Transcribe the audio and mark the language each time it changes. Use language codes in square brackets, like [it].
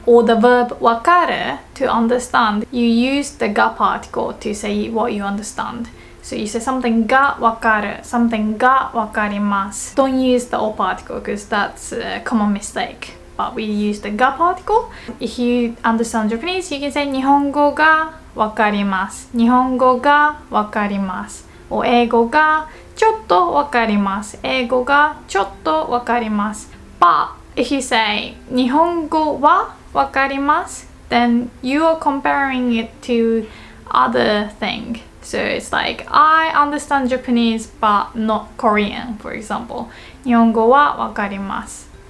[en] Or the verb わかる to understand. You use the が particle to say what you understand. So you say something がわかる, something [ja] がわかります. [en] Don't use the お particle because that's a common mistake. But we use the が particle. If you understand Japanese, you can say [ja] 日本語がわかります。日本語がわかります。 or 英語がちょっとわかります。英語がちょっとわかります。 [en] But if you say [ja] 日本語はわかります, [en] then you are comparing it to other thing. So it's like I understand Japanese but not Korean, for example. [ja] 日本語はわかります.